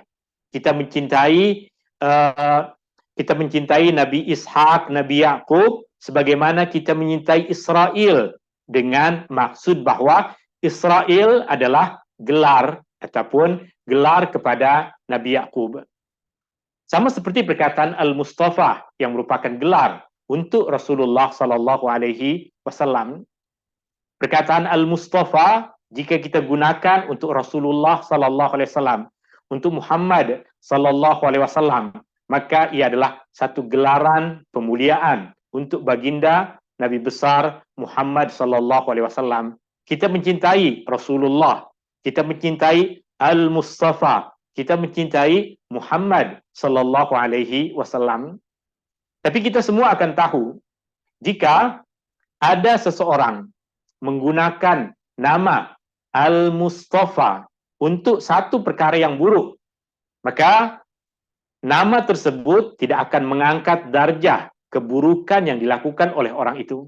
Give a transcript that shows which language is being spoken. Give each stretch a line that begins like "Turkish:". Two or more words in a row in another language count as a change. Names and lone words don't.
Malay: Kita mencintai Nabi Ishak, Nabi Yakub, sebagaimana kita menyintai Israel, dengan maksud bahwa Israel adalah gelar ataupun gelar kepada Nabi Yakub. Sama seperti perkataan Al-Mustafa yang merupakan gelar untuk Rasulullah
Arabic: صلى الله عليه وسلم.
Malay: Perkataan Al-Mustafa jika kita gunakan untuk Rasulullah
Arabic: صلى الله عليه وسلم,
Malay: untuk Muhammad
Arabic: صلى الله عليه وسلم,
Malay: maka ia adalah satu gelaran pemuliaan untuk baginda Nabi besar Muhammad
Arabic: صلى الله عليه وسلم.
Malay: Kita mencintai Rasulullah, kita mencintai Al-Mustafa, kita mencintai Muhammad
Arabic: صلى الله عليه وسلم.
Malay: Tapi kita semua akan tahu jika ada seseorang menggunakan nama Al-Mustafa untuk satu perkara yang buruk, maka nama tersebut tidak akan mengangkat darjah keburukan yang dilakukan oleh orang itu.